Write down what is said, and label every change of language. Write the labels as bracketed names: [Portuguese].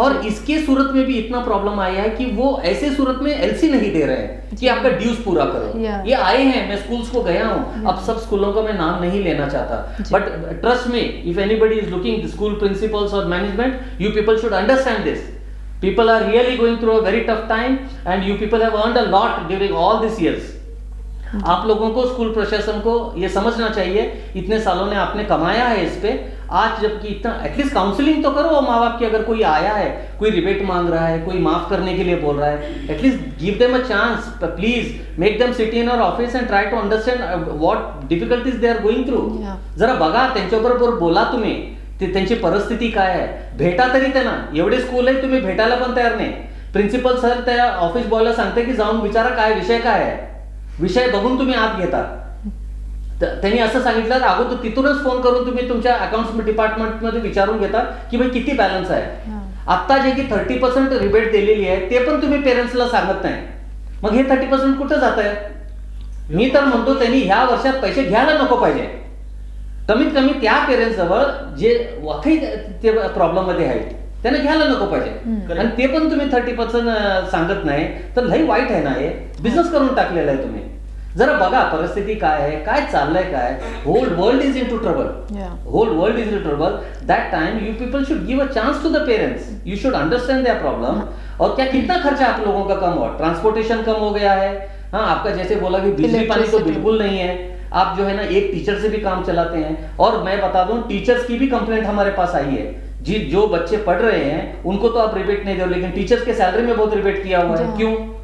[Hindi] और इसके सूरत में भी इतना प्रॉब्लम आया है कि वो ऐसे सूरत में एलसी नहीं दे रहे हैं कि आपका ड्यूज पूरा करो। ये आए हैं, मैं स्कूल्स को गया हूँ, अब सब स्कूलों का मैं नाम नहीं लेना चाहता, [English] but trust me, if anybody is looking school principals [Hindi] और management, [English] You people should understand this. People are really going through a very tough time and you people have earned a lot during all these years. [Hindi] आप लोगों को, school प्रशासन को ये समझना चाहिए, इतने सालों ने आपने कमाया है इस पे, आज जबकि इतना एटलीस्ट काउंसलिंग तो करो माँ बाप की। अगर कोई आया है, कोई रिबेट मांग रहा है, कोई माफ करने के लिए बोल रहा है, [English] At least give them a chance, please make them sit in our office and try to understand what difficulties they are going through. [Marathi] जरा बघा, त्यांच्याबरोबर बोला तुम्ही, त्यांची परिस्थिती काय आहे, भेटा तरी त्यांना. एवढे स्कूल आहे, तुम्ही भेटायला पण तयार नाही. प्रिन्सिपल सर त्या ऑफिस बॉयला सांगते की जाऊन विचारा काय विषय काय आहे, विषय बघून तुम्ही आत घेता. त्यांनी असं सांगितलं, अगोदर तिथूनच फोन करून तुम्ही तुमच्या अकाउंट्स डिपार्टमेंट मध्ये विचारून घेता की भाई किती बॅलन्स आहे. आता जे की 30% रिबेट दिलेली आहे ते पण तुम्ही पेरेंट्सला सांगत नाही, मग हे 30% कुठं जात आहे? मी तर म्हणतो त्यांनी ह्या वर्षात पैसे घ्यायला नको पाहिजे. कमीत कमी त्या पेरेंट्स जवळ जे वाकई ते प्रॉब्लेम मध्ये आहेत त्यांना घ्यायला नको पाहिजे, आणि ते पण तुम्ही 30% सांगत नाही तर लई वाईट आहे ना. हे बिझनेस करून टाकलेला आहे तुम्ही. जरा बघा परिस्थिती काय आहे, काय चाललंय, काय [English] Whole world is in to trouble, whole world is in trouble. That time you people should give a chance to the parents, you should understand their problem. [Hindi] और क्या कितना खर्चा आप लोगों का कम हुआ, ट्रांसपोर्टेशन कम हो गया है. हाँ, आपका जैसे बोला कि बिजली पानी तो बिल्कुल नहीं है, आप जो है ना एक टीचर से भी काम चलाते हैं. और मैं बता दूं, टीचर्स की भी कंप्लेंट हमारे पास आई है जी, जो बच्चे पढ़ रहे हैं उनको तो आप रिबेट नहीं दे, लेकिन टीचर्स के सैलरी में बहुत रिबेट किया हुआ है. क्यों?